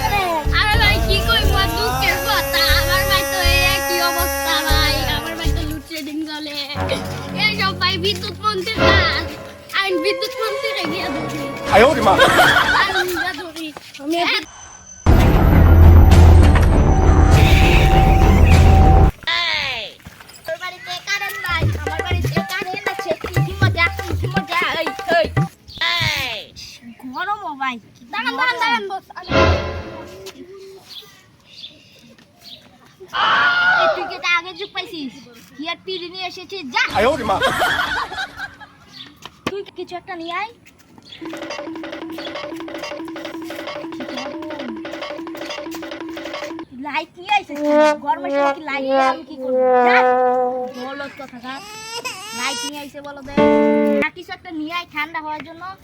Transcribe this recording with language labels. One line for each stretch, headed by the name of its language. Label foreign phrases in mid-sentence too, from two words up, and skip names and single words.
Bangla: করে আরে ভাই কি কই মা দুঃখের কথা আমার ভাই তো এই কি অবস্থা ভাই আমার ভাই তো লুটশেডিং চলে এই সব ভাই বিদ্যুৎ মন্ত্রী না আইন বিদ্যুৎ মন্ত্রী রে গিয়া ধরি
Chinese: 哎呦我的妈！
Bangla: আমি যা ধরি আমি তোর বাড়িতে কারেন নাই আমার বাড়িতে কারেন আছে কি মজা এই গরম ও ভাই দাঁড়ান বস তুই কি তা আগে যুগ পাইছিস কি আর পিড়ি নিয়ে এসেছিস যা
Chinese: 哎呦我的妈！
Bangla: তুই কিছু একটা নিয়ে আয় লাইট নিয়ে আইছিস গরমের সময় কি লাইট নিয়ে আমি কি করব বলত কথা কাজ লাইট নিয়ে আইছে বলো দে আর কিছু একটা নিয়ে আয় ঠান্ডা হওয়ার জন্য